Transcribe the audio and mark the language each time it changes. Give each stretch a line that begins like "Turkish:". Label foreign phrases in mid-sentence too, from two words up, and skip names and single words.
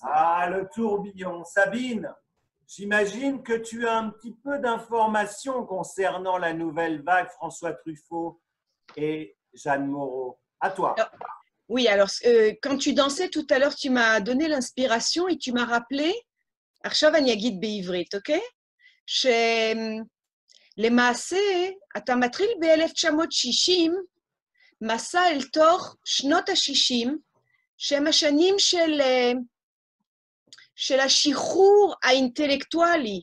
French: Ah, le tourbillon. Sabine, j'imagine que tu as un petit peu d'informations concernant la nouvelle vague François Truffaut et Jeanne Moreau. À toi. Oui, alors quand tu dansais tout à l'heure, tu m'as donné l'inspiration et tu m'as rappelé,
Hebrew: עכשיו אני אגיד בעברית, אוקיי? שלמעשה אתה מתחיל ב-1960 מסע אל תוך שנות ה-60, שהם השנים של השחרור האינטלקטואלי.